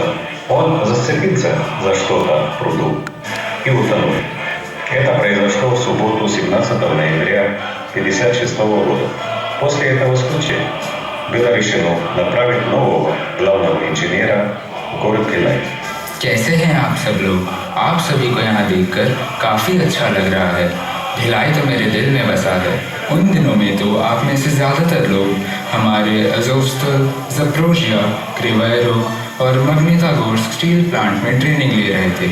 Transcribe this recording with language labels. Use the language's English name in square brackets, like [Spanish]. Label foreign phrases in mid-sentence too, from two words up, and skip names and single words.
[Russian] Он зацепился за что-то в пруду и утонул. Это произошло в субботу 17 ноября 1956 года. После этого случая было решено направить нового главного इंजीनियर в город भिलाई। [Hindi] कैसे हैं आप सब लोग? आप सभी को यहाँ देखकर काफ़ी अच्छा लग रहा है। भिलाई तो मेरे दिल में बसा है। उन दिनों में तो आप में से ज़्यादातर लोग हमारे अजोस्टल, ज़प्रोजिया, क्रिवायरो और मग्नितागोर्स्क स्टील प्लांट में ट्रेनिंग ले रहे थे।